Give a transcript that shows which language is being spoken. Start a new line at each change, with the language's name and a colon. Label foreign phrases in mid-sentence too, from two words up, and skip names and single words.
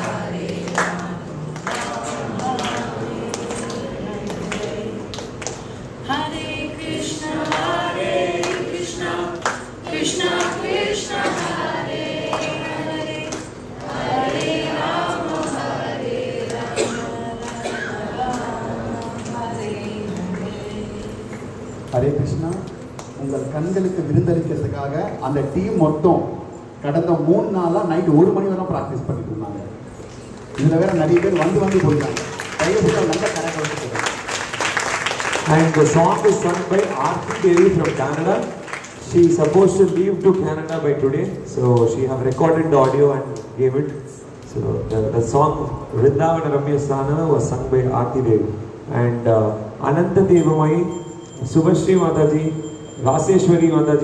Sanskrit: हरे कृष्ण कृष्ण कृष्ण हरे हरे हरे राम हरे
Tamil: ஹரே கிருஷ்ணா. உங்கள் கண்களுக்கு விருந்தளிக்கிறதுக்காக அந்த டீம் மொத்தம் கடந்த 3 நாளாக நைட் 1 மணி வரை ப்ராக்டிஸ் பண்ணிட்டு இருந்தாங்க. இதில் வேற நிறைய பேர் வந்து போயிருக்காங்க. தயவுசெய்து நல்ல கரெக்ட்.
English: And the song is sung by Aarti Devi from Canada. She is supposed to leave to Canada by today, so she have recorded the audio and gave it. So the song Vrindavana Ramya Sthana was sung by Aarti Devi. And Ananta Devamai, Subhashri Mataji, Raseshwari Mataji.